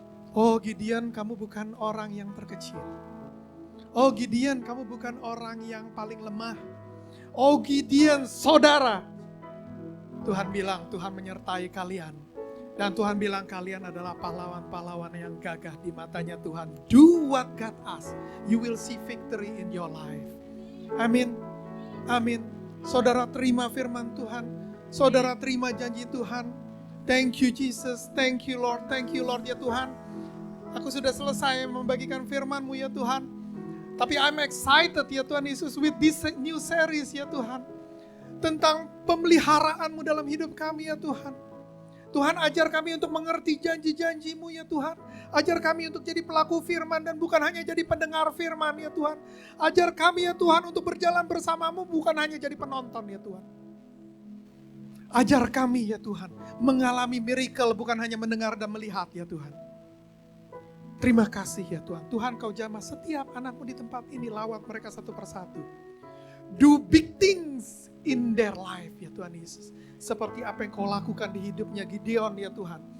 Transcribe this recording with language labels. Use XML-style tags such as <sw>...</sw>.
<id>Oh Gideon, kamu bukan orang yang terkecil. Oh Gideon, kamu bukan orang yang paling lemah. Oh Gideon, saudara. Tuhan bilang, Tuhan menyertai kalian. Dan Tuhan bilang kalian adalah pahlawan-pahlawan yang gagah di matanya Tuhan.</id> <en>Do what God asks. You will see victory in your life.</en> <id>Amin. Amin. Saudara terima firman Tuhan. Saudara terima janji Tuhan.</id> <en>Thank you Jesus. Thank you Lord. Thank you Lord</en> <id>ya Tuhan. Aku sudah selesai membagikan firman-Mu ya Tuhan. Tapi</id> <en>I'm excited</en> <id>ya Tuhan Yesus</id> <en>with this new series</en> <id>ya Tuhan. Tentang pemeliharaanmu dalam hidup kami ya Tuhan. Tuhan ajar kami untuk mengerti janji-janji-Mu ya Tuhan. Ajar kami untuk jadi pelaku firman dan bukan hanya jadi pendengar firman ya Tuhan. Ajar kami ya Tuhan untuk berjalan bersama-Mu bukan hanya jadi penonton ya Tuhan. Ajar kami ya Tuhan mengalami miracle bukan hanya mendengar dan melihat ya Tuhan. Terima kasih ya Tuhan. Tuhan Kau jamah setiap anak-Mu di tempat ini, lawat mereka satu persatu.</id> <en>Do big things in their life</en> <id>ya Tuhan</id> <en>Yesus.</en> <id>Seperti apa yang Kau lakukan di hidupnya Gideon ya Tuhan.</id>